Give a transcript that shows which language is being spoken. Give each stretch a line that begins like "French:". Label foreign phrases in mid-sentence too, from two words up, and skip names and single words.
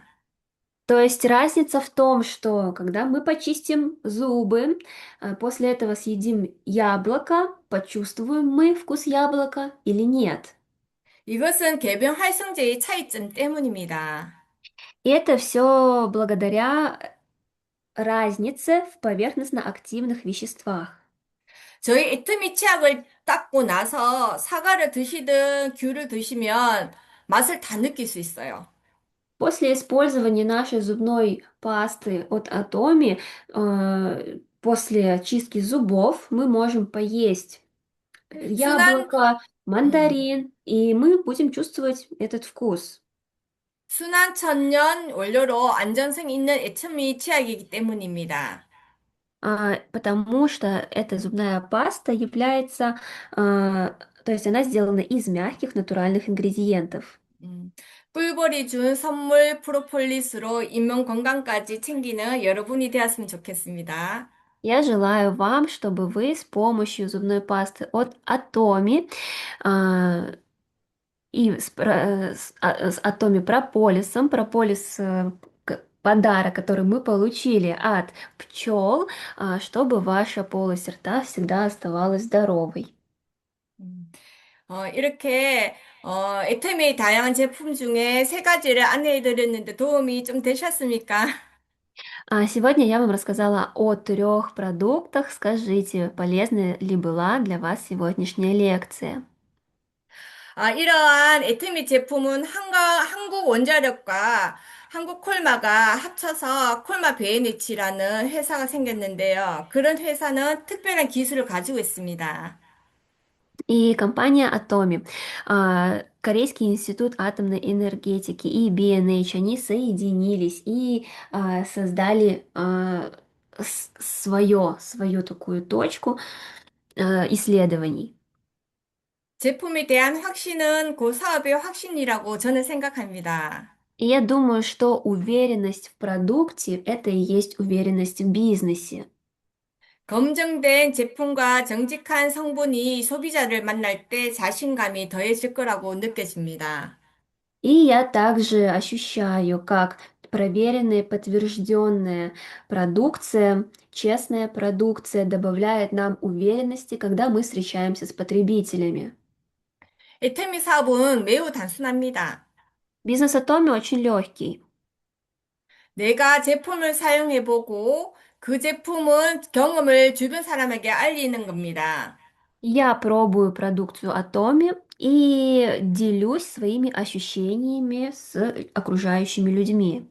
Russian: То есть разница в том, что когда мы почистим зубы, после этого съедим яблоко, почувствуем мы вкус яблока или нет.
Korean: 이것은 개변 활성제의 차이점 때문입니다.
Russian: И это все благодаря разнице в поверхностно-активных веществах.
Korean: 저희 애터미 치약을 닦고 나서 사과를 드시든 귤을 드시면 맛을 다 느낄 수 있어요.
Russian: После использования нашей зубной пасты от Atomi, после чистки зубов мы можем поесть
Korean: 순한,
Russian: яблоко, 음, мандарин, и мы будем чувствовать этот вкус.
Korean: 순한 천연 원료로 안전성 있는 애터미 치약이기 때문입니다.
Russian: Потому что эта зубная паста является, то есть она сделана из мягких натуральных ингредиентов.
Korean: 꿀벌이 준 선물 프로폴리스로 인명 건강까지 챙기는 여러분이 되었으면 좋겠습니다.
Russian: Я желаю вам, чтобы вы с помощью зубной пасты от Atomi и с Atomi прополисом, прополис подарок, который мы получили от пчел, чтобы ваша полость рта всегда оставалась здоровой.
Korean: 음, 이렇게 애터미의 다양한 제품 중에 세 가지를 안내해 드렸는데 도움이 좀 되셨습니까?
Russian: Сегодня я вам рассказала о 3 продуктах. Скажите, полезна ли была для вас сегодняшняя лекция?
Korean: 이러한 애터미 제품은 한국 원자력과 한국 콜마가 합쳐서 콜마 베네치라는 회사가 생겼는데요. 그런 회사는 특별한 기술을 가지고 있습니다.
Russian: И компания Atomi, Корейский институт атомной энергетики и BNH, они соединились и создали свою такую точку исследований.
Korean: 제품에 대한 확신은 그 사업의 확신이라고 저는 생각합니다.
Russian: И я думаю, что уверенность в продукте– это и есть уверенность в бизнесе.
Korean: 검증된 제품과 정직한 성분이 소비자를 만날 때 자신감이 더해질 거라고 느껴집니다.
Russian: И я также ощущаю, как проверенная, подтвержденная продукция, честная продукция добавляет нам уверенности, когда мы встречаемся с потребителями.
Korean: 애터미 사업은 매우 단순합니다.
Russian: Бизнес Atomi очень легкий.
Korean: 내가 제품을 사용해보고 그 제품은 경험을 주변 사람에게 알리는 겁니다.
Russian: Я пробую продукцию Atomi и делюсь своими ощущениями с окружающими людьми.